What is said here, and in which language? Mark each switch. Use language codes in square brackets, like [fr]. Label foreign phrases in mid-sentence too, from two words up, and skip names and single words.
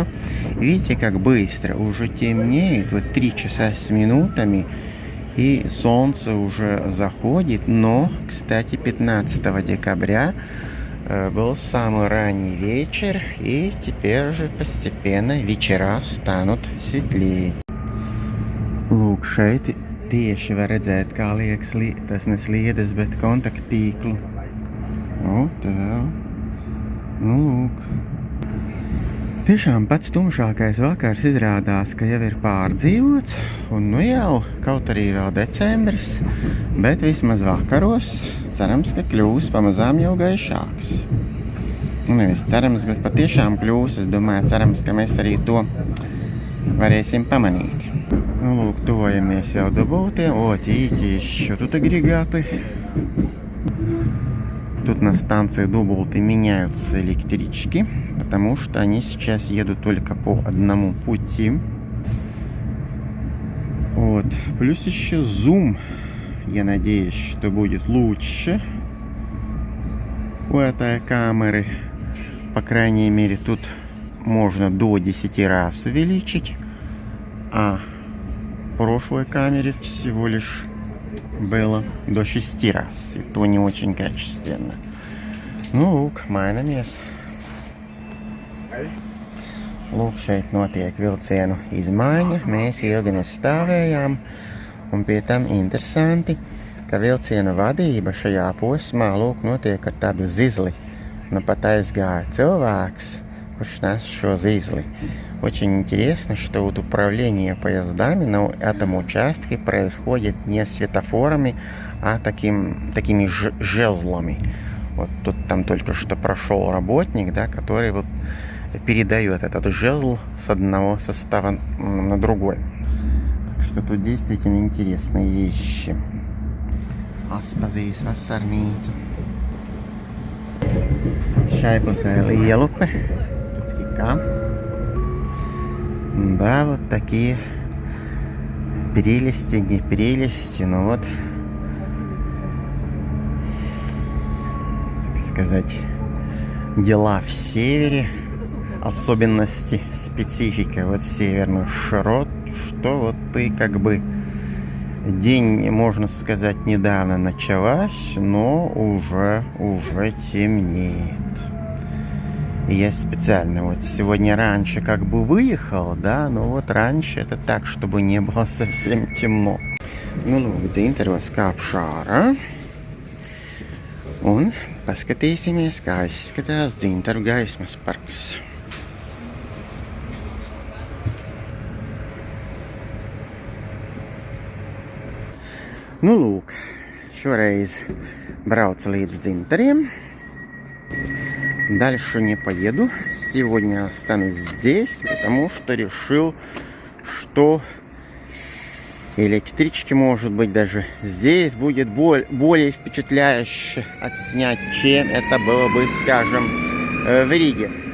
[ru] Видите, как быстро уже темнеет. Вот 3 часа с минутами. И солнце уже заходит. Но, кстати, 15 декабря был самый ранний вечер. И теперь же постепенно вечера станут светлее. [lv] Lūk, šeit tieši var redzēt, kā liekas, tas ne sliedes, bet kontakttīklu. Tā. Lūk. Tiešām pats tumšākais vakars izrādās, ka jau ir pārdzīvots, un jau kaut arī vēl decembris, bet vismaz vakaros cerams, ka kļūs pamazām jau gaišāks. Nevis cerams, bet patiešām kļūs. Es domāju, cerams, ka mēs arī to varēsim pamanīt. Nu, lūk, tuvojamies jau Dubultiem. [ru] Вот, видите, еще тут агрегаты. Тут на станции Дуболты меняются электрички, потому что они сейчас едут только по одному пути. Вот. Плюс еще зум. Я надеюсь, что будет лучше у этой камеры. По крайней мере, тут можно до 10 раз увеличить. А в прошлой камере всего лишь было до 6 раз. И то не очень качественно. [lv] Nu, lūk, mainamies. Lūk, šeit notiek vilcienu izmaiņa. Mēs ilgi nestāvējām. Un pie tam interesanti, ka vilciena vadība šajā posmā, lūk, notiek ar tādu zizli. Nu, pat aizgāja cilvēks, kurš nes šo зизли. [ru] Очень интересно, что вот управление поездами на этом участке происходит не светофорами, а такими жезлами. Вот тут там только что прошел работник, да, который вот передает этот жезл с одного состава на другой. Так что тут действительно интересные вещи. [lv] Aspazīs vasarnīca. Šai pusē Lielupe. [ru] Тут река. Да, вот такие прелести, не прелести, но вот, так сказать, дела в севере, особенности, специфика вот северных широт, что вот ты как бы день, можно сказать, недавно началась, но уже темнеет. И я специально вот сегодня раньше как бы выехал, да, но вот раньше это так, чтобы не было совсем темно. [lv] Nu, lūk, dzintaros kāpšu ārā. Un paskatīsimies, kā izskatās dzintaru gaismas parks. Nu, lūk, šoreiz braucu līdz dzintariem. [ru] Дальше не поеду. Сегодня останусь здесь, потому что решил, что электрички, может быть, даже здесь будет более впечатляюще отснять, чем это было бы, скажем, в Риге.